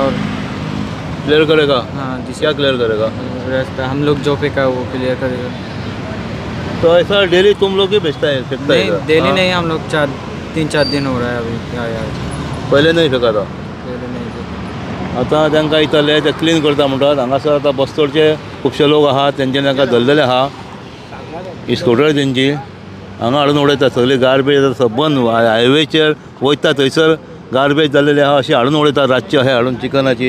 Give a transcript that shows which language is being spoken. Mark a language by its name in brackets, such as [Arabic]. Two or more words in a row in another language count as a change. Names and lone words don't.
[Hindi] और क्लियर करेगा? हाँ जी क्या क्लियर करेगा? रास्ता हम लोग जो फेंका वो क्लियर करेगा। तो ऐसा डेली तुम लोग ही बेचता है, फेंकता है नहीं, इधर? डेली हाँ? नहीं, हम लोग 3-4 दिन हो रहा है अभी। क्या यार, पहिले नाही फेका था। पहले नहीं फेंका। [Konkani] आतां तांकां इतले ते क्लीन करता म्हणटात। हांगासर आतां बस्तोडचे खुबशे लोक आहात, तेंच्यानी तांकां धरलेले आहा, इस्कूटर तेंची हांगा हाडून उडयतात सगळी गार्बेज। आतां सबंद हायवेचेर वयता थंयसर गार्बेज जाल्लेले आहा, अशी हाडून उडयतात रातचे अशें हाडून चिकनाची।